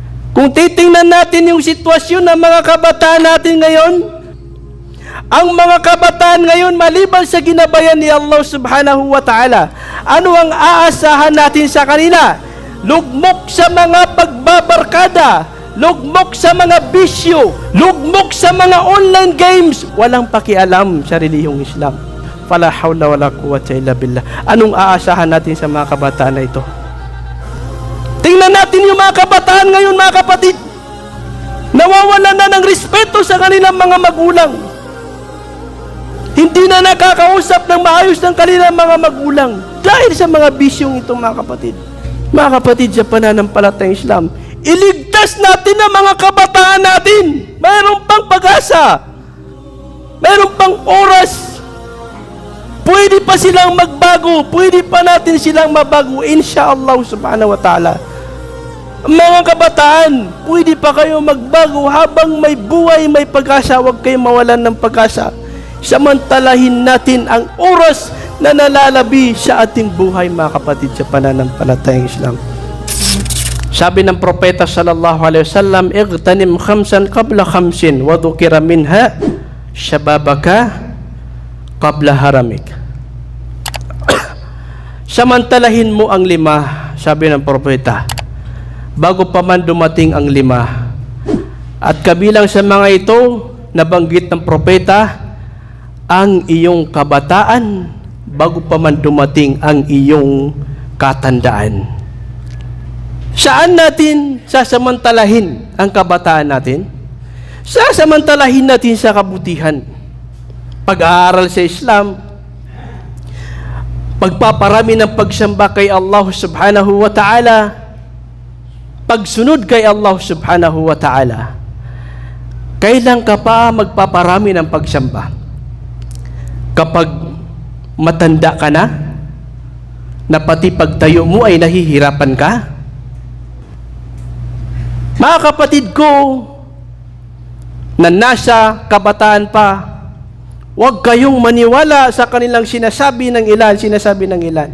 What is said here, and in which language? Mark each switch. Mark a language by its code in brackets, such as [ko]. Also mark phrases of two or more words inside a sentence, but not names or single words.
[tl] Kung titingnan natin yung sitwasyon ng mga kabataan natin ngayon, ang mga kabataan ngayon, maliban sa ginabayan ni Allah [ar] سبحانه وتعالى, [tl] ano ang aasahan natin sa kanila? Lugmok sa mga pagbabarkada, lugmok sa mga bisyo, lugmok sa mga [en] online games, [tl] walang pakialam sa relihiyong Islam. [ar] فلا حول ولا قوة إلا بالله. [tl] Anong aasahan natin sa mga kabataan na ito? Tingnan natin yung mga kabataan ngayon, mga kapatid. Nawawalan na ng respeto sa kanilang mga magulang. Hindi na nakakausap ng maayos ng kanilang mga magulang dahil sa mga bisyong ito, mga kapatid. Mga kapatid, sa pananampalatayang Islam, iligtas natin ang mga kabataan natin. Mayroon pang pag-asa. Mayroon pang oras. Pwede pa silang magbago. Pwede pa natin silang mabago. [ar] إن شاء الله سبحانه وتعالى. [tl] Mga kabataan, pwede pa kayo magbago habang may buhay, may pag-asa. Huwag kayong mawalan ng pag-asa. Samantalahin natin ang oras na nalalabi sa ating buhay, mga kapatid, sa pananampalatayang Islam. Sabi ng propeta [ar] صلى الله عليه وسلم اغتنم خمسا قبل خمس وذكر منها شبابك قبل هرمك." [tl] Samantalahin mo ang 5, sabi ng propeta, bago pa man dumating ang 5. At kabilang sa mga ito, nabanggit ng propeta, ang iyong kabataan bago pa man dumating ang iyong katandaan. Saan natin sasamantalahin ang kabataan natin? Sasamantalahin natin sa kabutihan. Pag-aaral sa Islam, pagpaparami ng pagsamba kay Allah [ar] سبحانه وتعالى, [tl] pagsunod kay Allah [ar] سبحانه وتعالى. [tl] Kailan ka pa magpaparami ng pagsamba? Kapag matanda ka na pati pagtayo mo ay nahihirapan ka? Mga kapatid ko na nasa kabataan pa, huwag kayong maniwala sa kanilang sinasabi ng ilan.